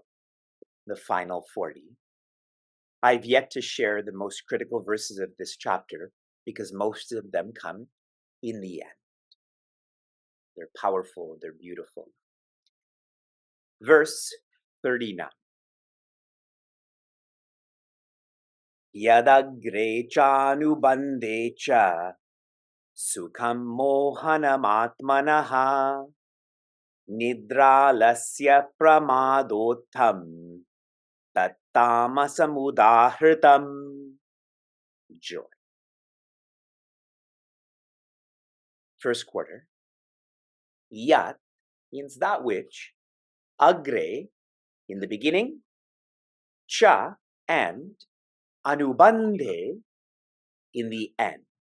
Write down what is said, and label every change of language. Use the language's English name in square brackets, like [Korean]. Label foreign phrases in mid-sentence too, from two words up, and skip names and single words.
[English] The final 40. I've yet to share the most critical verses of this chapter because most of them come in the end. They're powerful, they're beautiful. Verse 39. [Sanskrit] Yadagre chanubande cha sukham mohanamatmanaha nidralasya pramadotham tattamasamudahritam. [English] Joy. First quarter. Yat means that which. Agre, in the beginning. Cha, and. Anubandhe, in the end.